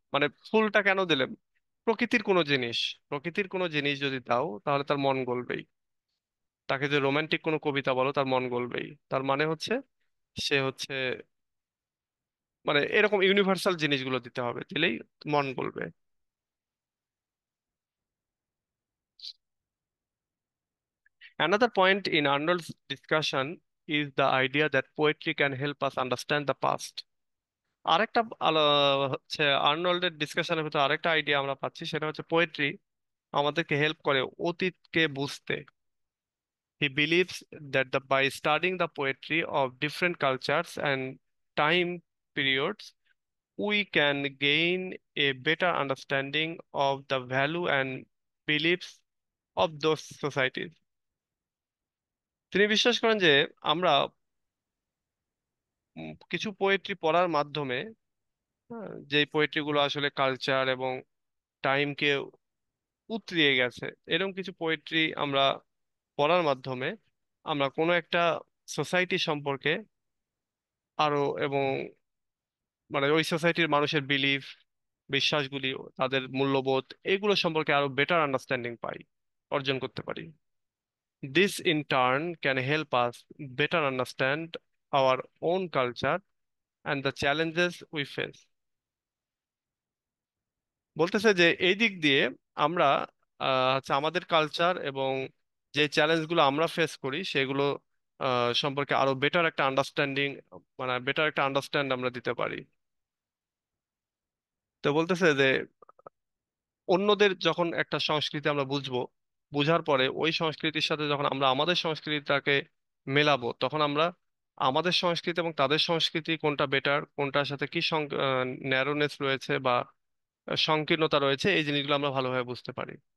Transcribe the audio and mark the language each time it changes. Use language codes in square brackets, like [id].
[bn] মানে ফুলটা কেন দিলেন? প্রকৃতির কোনো জিনিস, প্রকৃতির কোনো জিনিস যদি দাও তাহলে তার মন গলবেই। তাকে যে রোমান্টিক কোনো কবিতা বলো, তার মন গলবেই। তার মানে হচ্ছে সে হচ্ছে, মানে এরকম ইউনিভার্সাল জিনিসগুলো দিতে হবে, দিলেই মন গলবে। [en] Another point in Arnold's discussion is the idea that poetry can help us understand the past. [bn] আরেকটা হচ্ছে আর্নল্ডের ডিসকাশনের ভিতরে আরেকটা আইডিয়া আমরা পাচ্ছি, সেটা হচ্ছে পোয়েট্রি আমাদেরকে হেল্প করে অতীতকে বুঝতে। [en] He believes that by studying the poetry of different cultures and time periods, we can gain a better understanding of the value and beliefs of those societies. [bn] তিনি বিশ্বাস করেন যে আমরা কিছু পোয়েট্রি পড়ার মাধ্যমে, যে পোয়েট্রি গুলো আসলে কালচার এবং টাইমকে উতরিয়ে গেছে, এরকম কিছু পোয়েট্রি আমরা পড়ার মাধ্যমে আমরা কোনো একটা সোসাইটি সম্পর্কে আরো, এবং মানে ওই সোসাইটির মানুষের বিলিফ, বিশ্বাসগুলি, তাদের মূল্যবোধ, এগুলো সম্পর্কে আরো বেটার আন্ডারস্ট্যান্ডিং পাই, অর্জন করতে পারি। [en] This in turn can help us better understand our own culture and the challenges we face. [bn] বলতেছে যে এই দিক দিয়ে আমরা হচ্ছে আমাদের কালচার এবং যে চ্যালেঞ্জগুলো আমরা ফেস করি সেগুলো সম্পর্কে আরো বেটার একটা আন্ডারস্ট্যান্ডিং, মানে বেটার একটা আন্ডারস্ট্যান্ড আমরা দিতে পারি। তো বলতেছে যে অন্যদের যখন একটা সংস্কৃতি আমরা বুঝবো, বুঝার পরে ওই সংস্কৃতির সাথে যখন আমরা আমাদের সংস্কৃতিটাকে মেলাবো, তখন আমরা আমাদের সংস্কৃতি এবং তাদের সংস্কৃতি কোনটা বেটার, কোনটার সাথে কি ন্যারোনেস রয়েছে বা সংকীর্ণতা রয়েছে, এই জিনিসগুলো আমরা ভালোভাবে বুঝতে পারি।